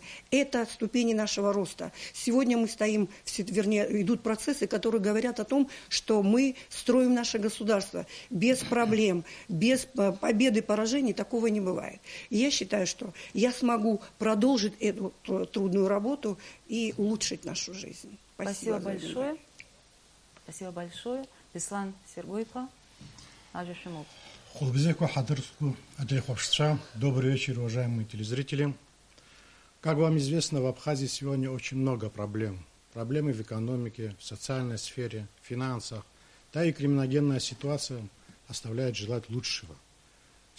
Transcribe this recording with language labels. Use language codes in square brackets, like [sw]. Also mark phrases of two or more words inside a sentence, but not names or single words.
[ru] Это ступени нашего роста. Сегодня мы стоим, вернее, идут процессы, которые говорят о том, что мы строим наше государство. Без проблем, без победы и поражений такого не бывает. И я считаю, что я смогу продолжить эту трудную работу и улучшить нашу жизнь. Спасибо большое. Спасибо большое. Беслан Сергойпа. Ажишимов. Добрый вечер, уважаемые телезрители. Как вам известно, в Абхазии сегодня очень много проблем. Проблемы в экономике, в социальной сфере, в финансах. Да и криминогенная ситуация оставляет желать лучшего.